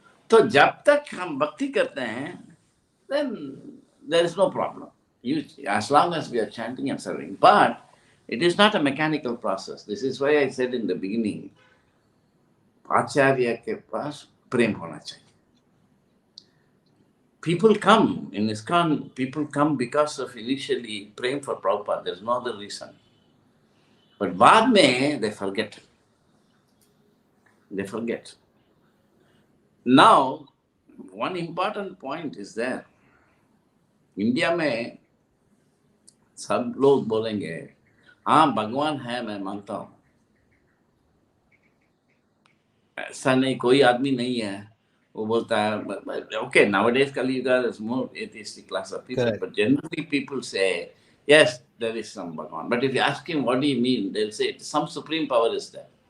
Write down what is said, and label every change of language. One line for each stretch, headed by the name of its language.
Hindi: तो जब तक हम भक्ति करते हैं,
English: then there is no problem. As long as we are chanting and serving, but it is not a mechanical process. This is why I said in the beginning,
Hindi: आचार्य के पास प्रेम होना चाहिए।
English: People come in ISKCON, people come because of initially praying for Prabhupada. There's no other reason. But
Hindi: बाद में
English: they forget. They forget. Now, one important point is there.
Hindi: India में सब लोग बोलेंगे, हाँ भगवान है, मैं मानता हूँ। ऐसा नहीं, कोई आदमी नहीं है वो बोलता है,
English: okay, nowadays Kali-yuga there's more atheistic class of people, Correct. but generally people say, yes, there is some Bhagavan. But if you ask him, what do you mean? They'll say, some supreme power is there.